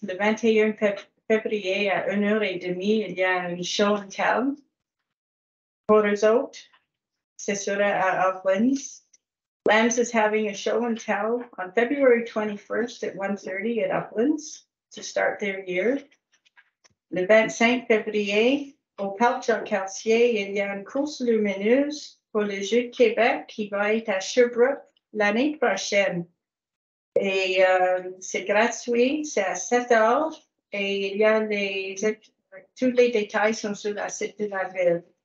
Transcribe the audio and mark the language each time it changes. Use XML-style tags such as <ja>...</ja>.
<fr>Le 21 février à 1h30, il y a une show and tell pour eux autres. Ce sera à Uplands.</fr> <en>Lambs is having a show and tell on February 21st at 1:30 at Uplands to start their year.</en> <fr>Le 25 février, au Parc Jean-Cartier, il y a une course lumineuse pour les Jeux de Québec qui va être à Sherbrooke l'année prochaine. Et c'est gratuit, c'est à 7h. Et il y a tous les détails sont sur la site de la ville.</fr>